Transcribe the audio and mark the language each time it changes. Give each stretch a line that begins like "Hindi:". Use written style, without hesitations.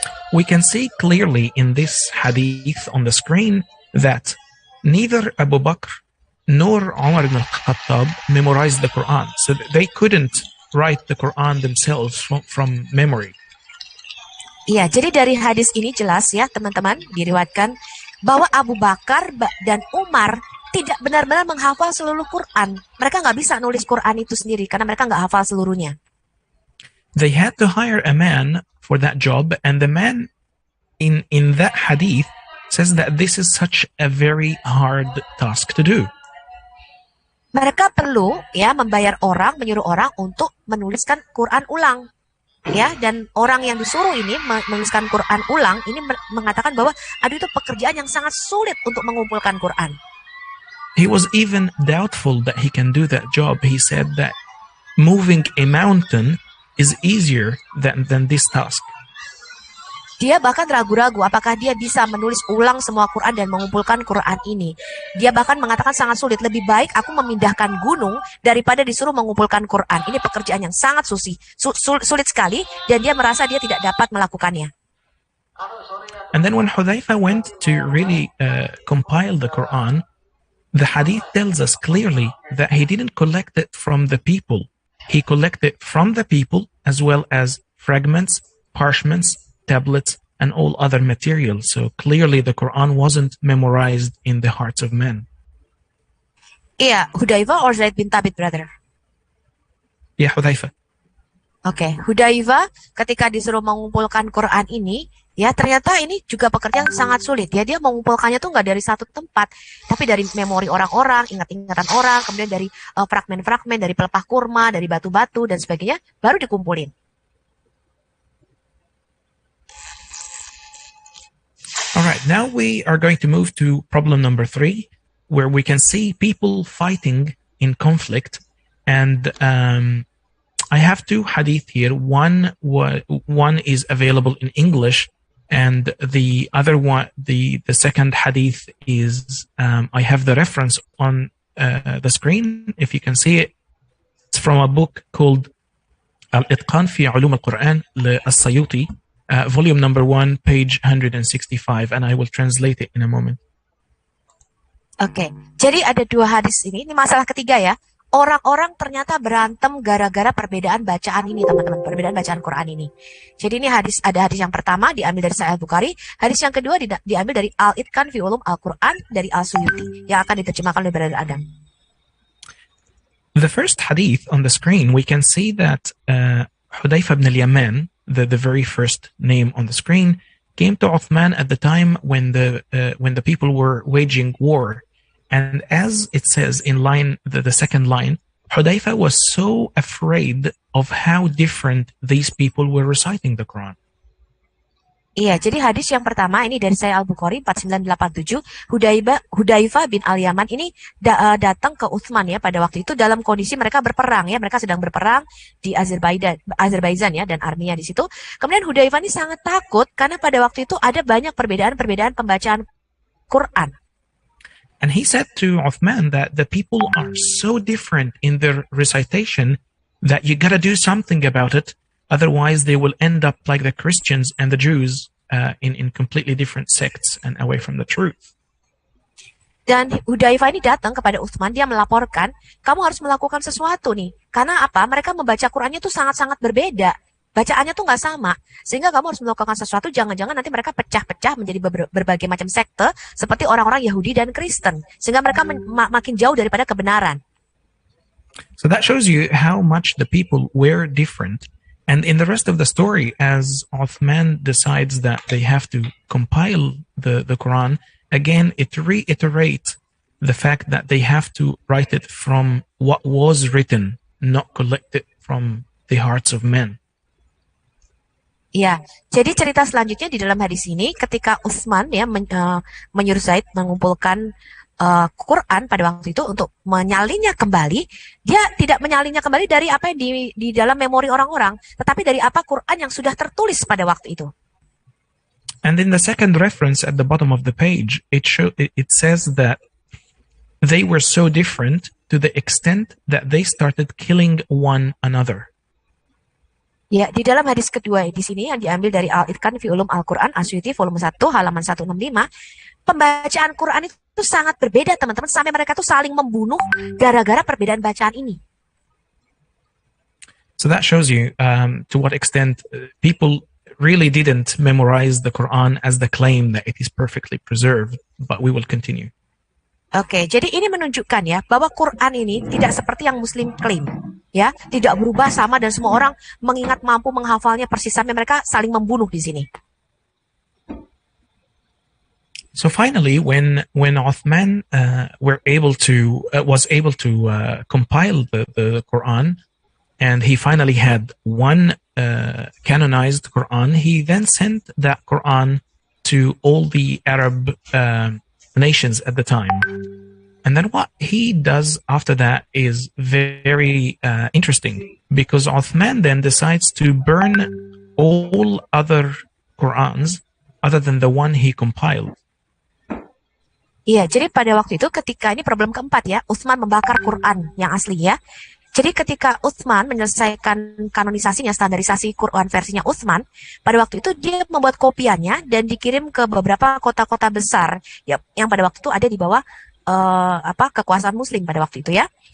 English: We can see clearly in this hadith on the screen that neither Abu Bakr nor Umar ibn al-Khattab memorized the Quran. So they couldn't write the Quran themselves from memory.
Indonesian: Iya, jadi dari hadis ini jelas ya, teman-teman, diriwayatkan bahwa Abu Bakar dan Umar tidak benar-benar menghafal seluruh Quran. Mereka nggak bisa nulis Quran itu sendiri karena mereka nggak hafal seluruhnya.
English: They had to hire a man for that job, and the man in that hadith says that this is such a very hard task to do.
Indonesian: Mereka perlu ya membayar orang, menyuruh orang untuk menuliskan Quran ulang. Ya, dan orang yang disuruh ini menuliskan Quran ulang ini mengatakan bahwa aduh, itu pekerjaan yang sangat sulit untuk mengumpulkan Quran.
English: He was even doubtful that he can do that job. He said that moving a mountain is easier than this task.
Indonesian: Dia bahkan ragu-ragu apakah dia bisa menulis ulang semua Quran dan mengumpulkan Quran ini. Dia bahkan mengatakan sangat sulit. Lebih baik aku memindahkan gunung daripada disuruh mengumpulkan Quran. Ini pekerjaan yang sangat sulit sekali, dan dia merasa dia tidak dapat melakukannya.
English: And then when Hudhayfa went to really compile the Quran, the hadith tells us clearly that he didn't collect it from the people. He collected from the people as well as fragments, parchments, tablets, and all other material. So clearly the Quran wasn't memorized in the hearts of men. Iya, Hudayfa or Zaid bin Thabit, brother?
Indonesian: Ya, Hudhaifa. Oke, Hudayfa ketika disuruh mengumpulkan Quran ini, ya ternyata ini juga pekerjaan sangat sulit. Ya, dia mengumpulkannya tuh nggak dari satu tempat, tapi dari memori orang-orang, ingat-ingatan orang, kemudian dari fragmen-fragmen, dari pelepah kurma, dari batu-batu dan sebagainya, baru dikumpulin.
English: All right, now we are going to move to problem number 3, where we can see people fighting in conflict. And I have 2 hadith here. One is available in English, and the other one, the second hadith is, I have the reference on the screen, if you can see it. It's from a book called Al-Itqan fi Ulum al-Quran, As-Sayuti, volume number 1, page 165, and I will translate it in a moment.
Indonesian: Oke, jadi ada 2 hadis ini masalah ketiga ya. Orang-orang ternyata berantem gara-gara perbedaan bacaan ini, teman-teman, perbedaan bacaan Quran ini. Jadi ini ada hadis yang pertama diambil dari Sahih Bukhari, hadis yang kedua diambil dari Al-Itqan fi Ulum Al-Quran dari Al-Suyuti yang akan diterjemahkan oleh Brother Adam.
English: The first hadith on the screen, we can see that Hudayfa ibn al-Yaman, the very first name on the screen, came to Uthman at the time when the people were waging war. And as it says in the second line, Hudayfa was so afraid of how different these people were reciting the Quran.
Indonesian: Iya, jadi hadis yang pertama ini dari Sahih Al-Bukhari 4987, Hudayfa bin Al-Yaman ini datang ke Uthman ya pada waktu itu dalam kondisi mereka berperang ya, mereka sedang berperang di Azerbaijan ya, dan arminya di situ. Kemudian Hudayfa ini sangat takut karena pada waktu itu ada banyak perbedaan pembacaan Quran.
English: And he said to Uthman that the people are so different in their recitation that you gotta do something about it. Otherwise, they will end up like the Christians and the Jews in completely different sects and away from the truth.
Indonesian: Dan Hudayfa ini datang kepada Uthman, dia melaporkan, kamu harus melakukan sesuatu nih. Karena apa? Mereka membaca Qurannya tuh sangat-sangat berbeda. Bacaannya tuh nggak sama. Sehingga kamu harus melakukan sesuatu, jangan-jangan nanti mereka pecah-pecah menjadi berbagai macam sekte, seperti orang-orang Yahudi dan Kristen. Sehingga mereka makin jauh daripada kebenaran.
English: So that shows you how much the people were different. And in the rest of the story, as Uthman decides that they have to compile the Quran, again, it reiterates the fact that they have to write it from what was written, not collect it from the hearts of men.
Indonesian: Ya, jadi cerita selanjutnya di dalam hadis ini, ketika Utsman ya menyuruh Zaid mengumpulkan Quran pada waktu itu untuk menyalinnya kembali, dia tidak menyalinnya kembali dari apa yang di dalam memori orang-orang, tetapi dari apa Quran yang sudah tertulis pada waktu itu.
English: And in the second reference at the bottom of the page, it says that they were so different to the extent that they started killing one another.
Indonesian: Ya, di dalam hadis kedua di sini yang diambil dari Al-Itqan fi Ulum Al-Quran As-Suyuti volume 1 halaman 165, pembacaan Quran itu sangat berbeda, teman-teman, sampai mereka tuh saling membunuh gara-gara perbedaan bacaan ini.
English: So that shows you to what extent people really didn't memorize the Quran as the claim that it is perfectly preserved, but we will continue.
Indonesian: Oke, jadi ini menunjukkan ya bahwa Quran ini tidak seperti yang Muslim klaim, ya, tidak berubah sama dan semua orang mengingat mampu menghafalnya persis, sampai mereka saling membunuh di sini.
English: So finally, when Uthman was able to compile the Quran, and he finally had one canonized Quran, he then sent that Quran to all the Arab nations at the time. And then what he does after that is very interesting, because Uthman then decides to burn all other Qurans other than the one he compiled.
Indonesian: Iya, jadi pada waktu itu ketika ini problem keempat ya, Utsman membakar Quran yang asli ya. Jadi ketika Utsman menyelesaikan kanonisasinya, standarisasi Quran versinya Utsman, pada waktu itu dia membuat kopiannya dan dikirim ke beberapa kota-kota besar ya, yang pada waktu itu ada di bawah kekuasaan Muslim pada waktu itu ya.